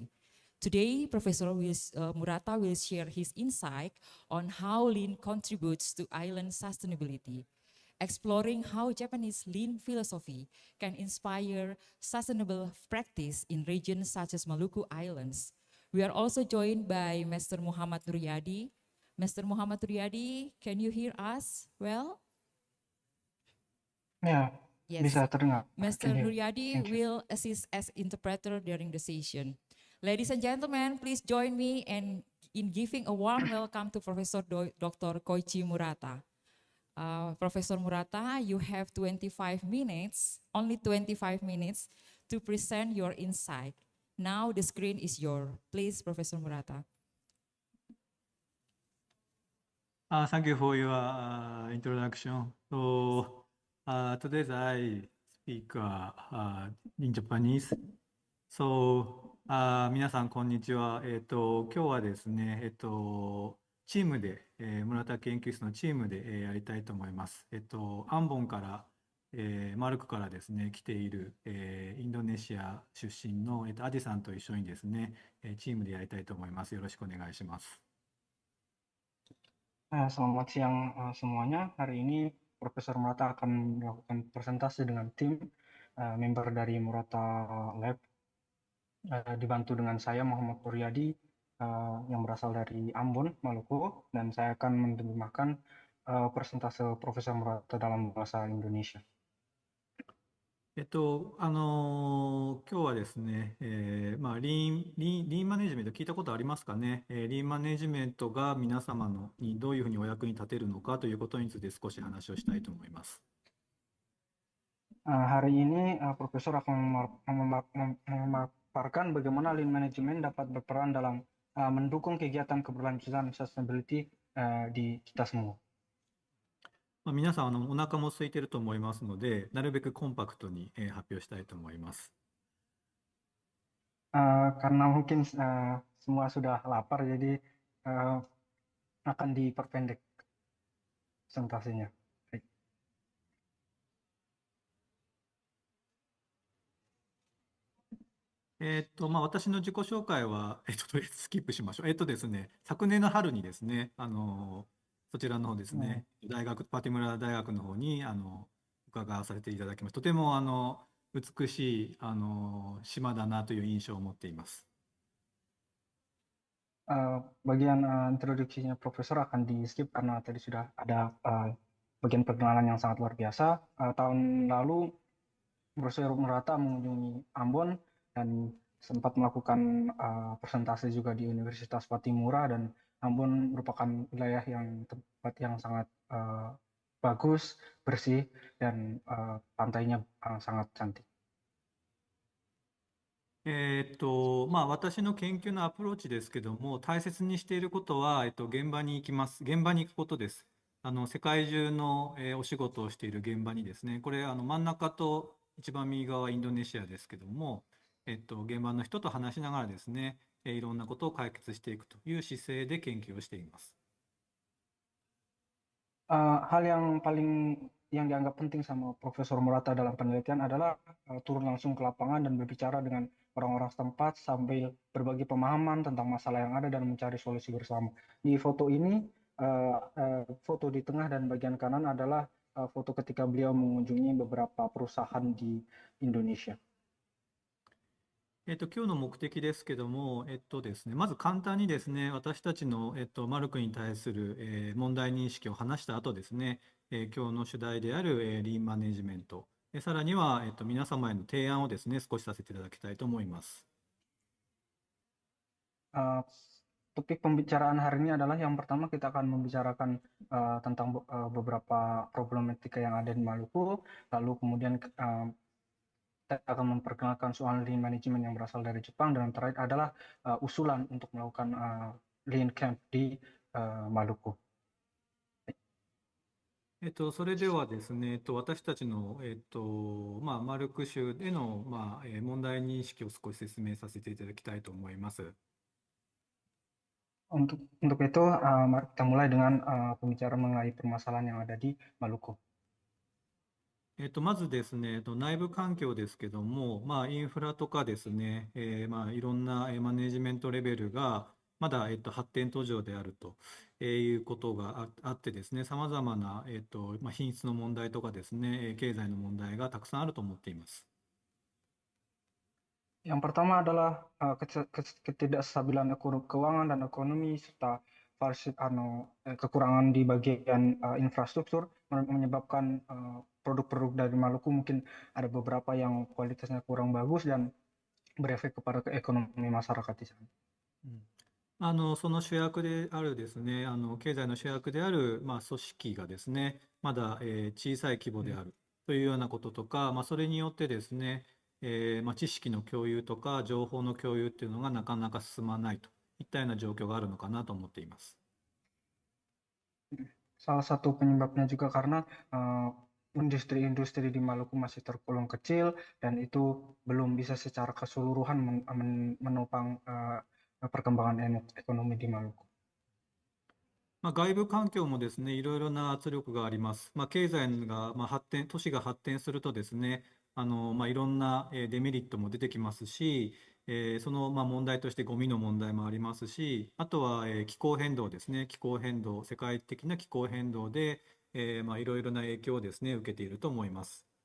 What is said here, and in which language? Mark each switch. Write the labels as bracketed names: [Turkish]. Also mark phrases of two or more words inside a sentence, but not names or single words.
[English] Today, Professor Murata will share his insight on how lean contributes to island sustainability, exploring how Japanese lean philosophy can inspire sustainable practice in regions such as Maluku Islands. We are also joined by Mr. Muhammad Nuryadi. Mr. Muhammad Nuryadi, can you hear us well? Ya, Yes. [Indonesian] bisa terdengar. [English] Mr. Can hear. Nuryadi Thank you. will assist as interpreter during the session. Ladies and gentlemen, please join me in giving a warm welcome to Professor Dr. Koichi Murata. Professor Murata, you have 25 minutes, only 25 minutes to present your insight. Now the screen is yours. Please, Professor Murata. Thank you for your introduction. So today I speak in Japanese. [Japanese] So 皆さんこんにちは。今日はですね、チームで、村田研究室のチームで、やりたいと思います。アンボンから、マルクからですね、来ている、インドネシア出身の、アディさんと一緒にですね、チームでやりたいと思います。よろしくお願いします。 [Indonesian] Selamat siang semuanya. Hari ini Profesor Murata akan melakukan presentasi dengan tim member dari Murata Lab, dibantu dengan saya Muhammad Nuryadi yang berasal dari Ambon, Maluku, dan saya akan menerjemahkan presentase Profesor Murata dalam bahasa Indonesia. [Japanese] 今日はですね、リーンマネジメント聞いたことありますかね。リーンマネジメントが皆様にどういうふうにお役に立てるのかということについて少し話をしたいと思います。 [Indonesian] Hari ini Profesor akan memaparkan bagaimana [English] lean management [Indonesian] dapat berperan dalam mendukung kegiatan keberlanjutan sustainability di kita semua. [Japanese] 皆さんお腹も空いていると思いますので、なるべくコンパクトに発表したいと思います。 [Indonesian] Karena mungkin semua sudah lapar, jadi akan diperpendek presentasinya. [Japanese] 私の自己紹介は、とりあえずスキップしましょう。ですね、昨年の春にですね、そちらの方ですね、パティムラ大学の方に伺わさせていただきます。とても美しい島だなという印象を持っています。 [Indonesian] Bagian introduksinya Profesor akan di skip karena tadi sudah ada bagian perkenalan yang sangat luar biasa. Tahun lalu Profesor Murata mengunjungi Ambon dan sempat melakukan presentasi juga di Universitas Patimura, dan Ambon merupakan wilayah tempat yang sangat bagus, bersih, dan pantainya sangat cantik. [Japanese] 私の研究のアプローチですけども、大切にしていることは、現場に行きます。現場に行くことです。世界中の、お仕事をしている現場にですね、これ真ん中と一番右側はインドネシアですけども、現場の人と話しながらですね、いろんなことを解決していくという姿勢で研究をしています。 [Indonesian] Hal yang dianggap penting sama Profesor Murata dalam penelitian adalah turun langsung ke lapangan dan berbicara dengan orang-orang setempat sambil berbagi pemahaman tentang masalah yang ada dan mencari solusi bersama. Di foto ini, foto di tengah dan bagian kanan adalah foto ketika beliau mengunjungi beberapa perusahaan di Indonesia. [Japanese] 今日の目的ですけども、ですね、まず簡単にですね、私たちの、マルクに対する、問題認識を話した後ですね、今日の主題である、リーンマネジメント、さらには、皆様への提案をですね、少しさせていただきたいと思います。 [Indonesian] Topik pembicaraan hari ini adalah yang pertama kita akan membicarakan tentang beberapa problematika yang ada di Maluku, lalu kemudian kita akan memperkenalkan soal [English] lean management [Indonesian] yang berasal dari Jepang, dan yang terakhir adalah usulan untuk melakukan [English] lean camp [Indonesian] di Maluku. [Japanese] それではですね、私たちの、マルク州での、問題認識を少し説明させていただきたいと思います。 [Indonesian] Untuk itu, mari kita mulai dengan pembicaraan mengenai permasalahan yang ada di Maluku. [Japanese] まずですね、内部環境ですけども、インフラとかですね、いろんなマネジメントレベルがまだ、発展途上であるということがあってですね、さまざまな、品質の問題とかですね、経済の問題がたくさんあると思っています。 [Indonesian] Yang pertama adalah ketidakstabilan keuangan dan ekonomi serta kekurangan di bagian infrastruktur menyebabkan produk-produk dari Maluku mungkin ada beberapa yang kualitasnya kurang bagus dan berefek kepada ekonomi masyarakat di sana. [Japanese] その主役であるですね、経済の主役である、組織がですね、まだ、小さい規模であるというようなこととか、それによってですね、知識の共有とか情報の共有っていうのがなかなか進まないといったような状況があるのかなと思っています。 [Indonesian] Salah satu penyebabnya juga karena industri-industri di Maluku masih tergolong kecil dan itu belum bisa secara keseluruhan menopang perkembangan ekonomi di Maluku. [Japanese] 外部環境もですね、いろいろな圧力があります。経済が、都市が発展するとですね、いろんなデメリットも出てきますし、その問題としてゴミの問題もありますし、あとは気候変動ですね、気候変動、世界的な気候変動でいろいろな影響をですね、受けていると思います。